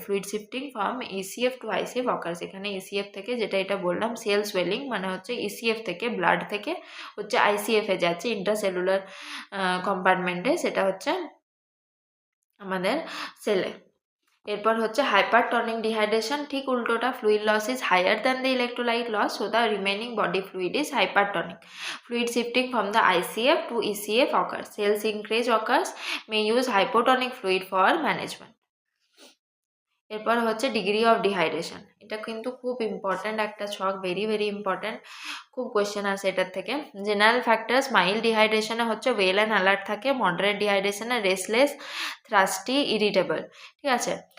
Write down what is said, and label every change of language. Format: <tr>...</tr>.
<en>fluid shifting from ECF to ICF occurs,</en> <bn>এখানে ECF থেকে যেটা এটা বললাম সেল সোয়েলিং, মানে হচ্ছে ইসিএফ থেকে ব্লাড থেকে হচ্ছে আইসিএফে যাচ্ছে, ইন্ট্রাসেলুলার কম্পার্টমেন্টে, সেটা হচ্ছে আমাদের সেলে। এরপর হচ্ছে</bn> <en>hypertonic dehydration,</en> <bn>ঠিক উল্টোটা,</bn> <en>Fluid loss is higher than the electrolyte loss, so the remaining body fluid is hypertonic. Fluid shifting from the ICF to ECF occurs. Cell shrinkage occurs. May use hypotonic fluid for management.</en> <bn>এরপর হচ্ছে degree of dehydration, এটা কিন্তু খুব important একটা ছক, very very important, খুব question আসে এটার থেকে। জেনারেল ফ্যাক্টরস, মাইল্ড ডিহাইড্রেশনে হচ্ছে ওয়েল অ্যান্ড অ্যালার্ট থাকে, মডারেট ডিহাইড্রেশনে রেস্টলেস, থ্রাস্টি, ইরিটেবল, ঠিক আছে।</bn>